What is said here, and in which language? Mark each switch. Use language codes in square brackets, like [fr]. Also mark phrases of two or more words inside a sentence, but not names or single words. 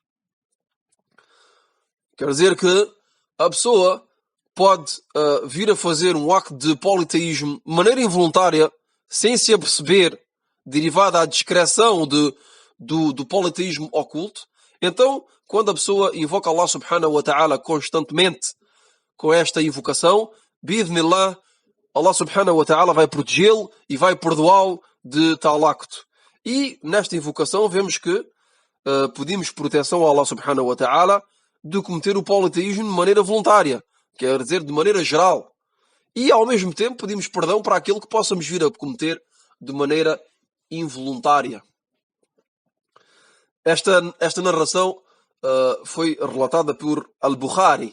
[pt] Quer dizer que a pessoa pode vir a fazer um acto de politeísmo de maneira involuntária, sem se aperceber, derivada à discreção do politeísmo oculto. Então, quando a pessoa invoca [ar] الله سبحانه وتعالى [pt] constantemente com esta invocação, bi'idhnillah, [ar] الله سبحانه وتعالى [pt] vai protegê-lo e vai perdoá-lo de tal acto. E nesta invocação vemos que pedimos proteção a [ar] الله سبحانه وتعالى [pt] de cometer o politeísmo de maneira voluntária, quer dizer, de maneira geral. E ao mesmo tempo pedimos perdão para aquilo que possamos vir a cometer de maneira involuntária. Esta narração foi relatada por Al-Bukhari.